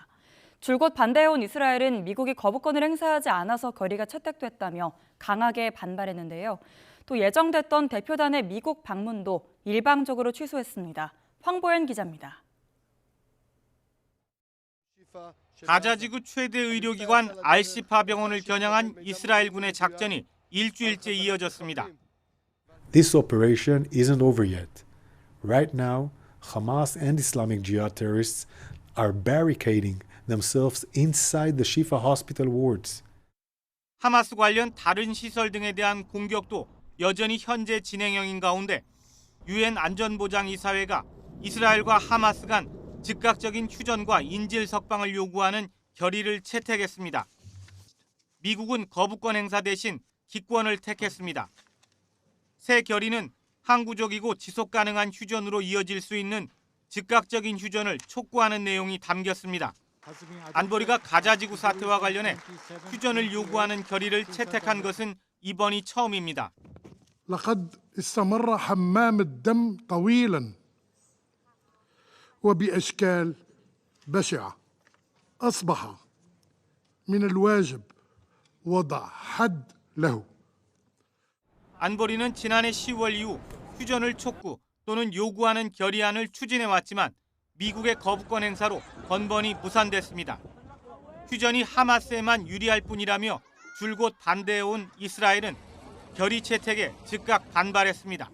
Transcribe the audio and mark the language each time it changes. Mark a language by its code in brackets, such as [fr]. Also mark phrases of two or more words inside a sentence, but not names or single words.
[ko] 줄곧 반대해온 이스라엘은 미국이 거부권을 행사하지 않아서 결의가 채택됐다며 강하게 반발했는데요. 또 예정됐던 대표단의 미국 방문도 일방적으로 취소했습니다. 황보현 기자입니다. 가자지구 최대 의료기관 알시파 병원을 겨냥한 이스라엘군의 작전이 일주일째 이어졌습니다. [en] This operation isn't over yet. Right now, Hamas and Islamic Jihad terrorists are barricading themselves inside the Shifa hospital wards. [ko] 하마스 관련 다른 시설 등에 대한 공격도 여전히 현재 진행형인 가운데 유엔 안전보장이사회가 이스라엘과 하마스 간 즉각적인 휴전과 인질 석방을 요구하는 결의를 채택했습니다. 미국은 거부권 행사 대신 기권을 택했습니다. 새 결의는 항구적이고 지속 가능한 휴전으로 이어질 수 있는 즉각적인 휴전을 촉구하는 내용이 담겼습니다. 안보리가 가자지구 사태와 관련해 휴전을 요구하는 결의를 채택한 것은 이번이 처음입니다. [ar] لقد استمر حمام الدم طويلا وبأشكال بشعة. أصبح من الواجب وضع حد له. [ko] 안보리는 지난해 10월 이후 휴전을 촉구 또는 요구하는 결의안을 추진해왔지만 미국의 거부권 행사로 번번이 무산됐습니다. 휴전이 하마스에만 유리할 뿐이라며 줄곧 반대해온 이스라엘은 결의 채택에 즉각 반발했습니다.